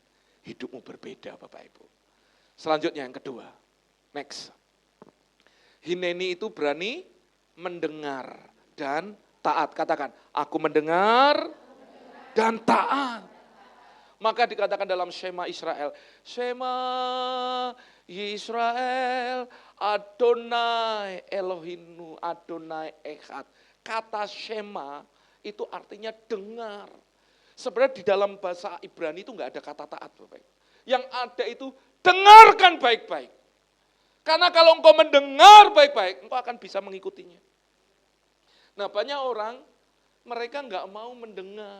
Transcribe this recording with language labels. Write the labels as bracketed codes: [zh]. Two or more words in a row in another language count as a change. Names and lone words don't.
[id] Hidupmu berbeda Bapak Ibu. Selanjutnya yang kedua. Next. Hineni itu berani mendengar dan taat. Katakan, aku mendengar dan taat. Maka dikatakan dalam [he] שמע ישראל, שמע ישראל, אדוני אלוהינו, אדוני אחד. [id] Kata Shema itu artinya dengar. Sebenarnya di dalam bahasa Ibrani itu enggak ada kata taat, Bapak. Yang ada itu dengarkan baik-baik. Karena kalau engkau mendengar baik-baik, engkau akan bisa mengikutinya. Nah, banyak orang mereka enggak mau mendengar.